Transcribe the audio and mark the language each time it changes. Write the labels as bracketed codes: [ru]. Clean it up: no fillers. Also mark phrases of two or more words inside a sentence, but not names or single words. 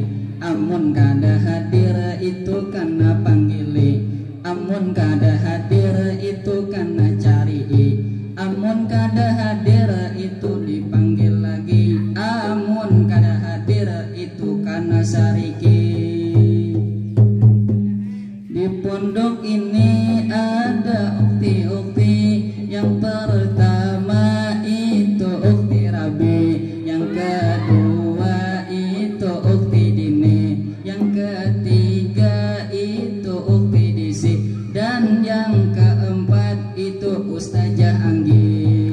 [bjn] Amun kada hadir itu karena panggili, amun kada hadir itu karena cari, amun kada hadir itu dipanggil lagi, amun kada hadir itu karena sariki. [id] Di pondok ini ada ukti-ukti. Yang pertama itu ukti Rabi, yang kedua itu ukti Dini, yang ketiga itu ukti Disi, dan yang keempat itu Ustazah Anggi.